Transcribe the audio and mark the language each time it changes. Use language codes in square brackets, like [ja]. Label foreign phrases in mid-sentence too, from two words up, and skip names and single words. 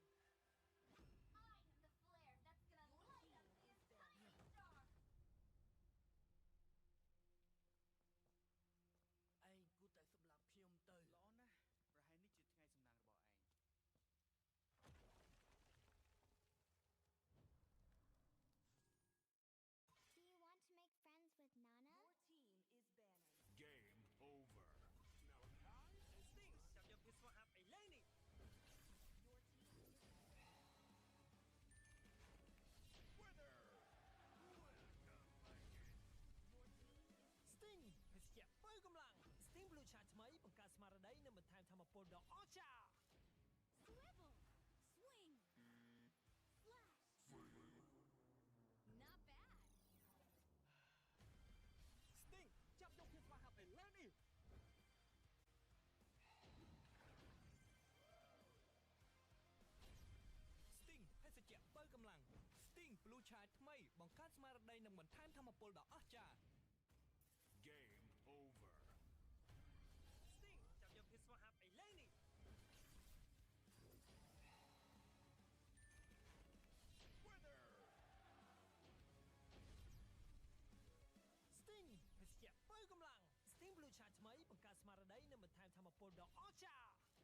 [en] I am the flare that's gonna light up the entire star. [km] ឯងគួរតែសម្លាប់ខ្ញុំទៅ ល្អណាស់ប្រហែលនេះជាថ្ងៃសំណាងរបស់ឯង [en] Do you want to make friends with Nana? Your team is banning. Game over. Now guys, [km] Sting ចាប់យកវាស្វាហាប់ឥឡូវនេះ [en] Your team is Winner. [km] Sting ភេសជ្ជៈបើកម្លាំង Sting Blue Charge ថ្មីបង្កើតស្មារតីនិងបន្ថែមថាមពលដ៏អស្ចារ្យ [en] Swivel swing flash not bad [km] Sting ចាប់យកវាស្វាហាប់ឥឡូវនេះ Sting ភេសជ្ជៈបើកម្លាំង Sting Blue Charge ថ្មីបង្កើតស្មារតីនិងបន្ថែមថាមពលដ៏អស្ចារ្យ [en] Game over. [km] Sting ចាប់យកវាស្វាហាប់ឥឡូវនេះ [en] Winner. [km] Sting ភេសជ្ជៈបើកម្លាំង Sting Blue Charge ថ្មីបង្កើតស្មារតីនិងបន្ថែមថាមពលដ៏អស្ចារ្យ